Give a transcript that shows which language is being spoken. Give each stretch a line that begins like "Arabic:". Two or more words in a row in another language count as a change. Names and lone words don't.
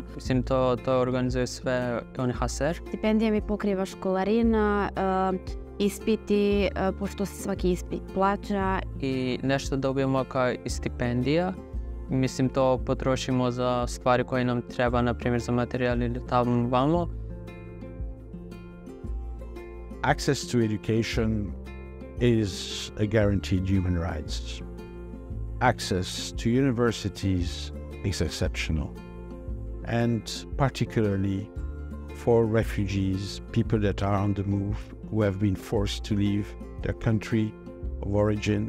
Bosnian: Mislim, to organizuje sve UNHCR. Stipendija mi pokriva školarina, ispiti, pošto se svaki ispit plaća. I nešto dobijemo kao stipendija. Mislim, to potrošimo za stvari koje nam treba, na primjer za materijal ili tamo vamo.
English: Access to education is a guaranteed human rights. Access to universities is exceptional, and particularly for refugees, people that are on the move, who have been forced to leave their country of origin.